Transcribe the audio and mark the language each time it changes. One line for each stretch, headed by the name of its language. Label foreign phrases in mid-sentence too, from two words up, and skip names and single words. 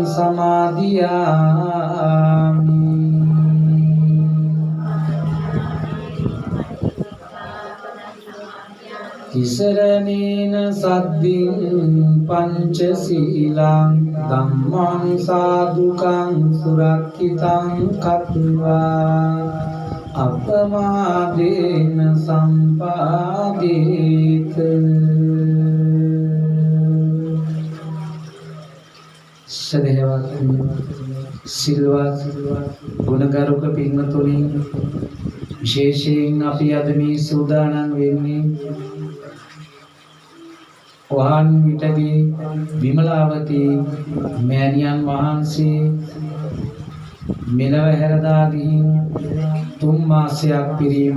Pali: samadhiyami Tisaranena saddin pañcasīlaṃ dhammaṃ sādhukaṃ surakkitaṃ katvā Appamādena sampādīt
Sinhala: සදහවත් සිල්වත් ගුණගරුක පින්වතුනි විශේෂයෙන් අපි අද මේ සූදානම් වෙන්නේ වහන් විටදී විමලාවතී මෑණියන් වහන්සේ මෙලව හැරදා ගිහින් 3 මාසයක් පිරීම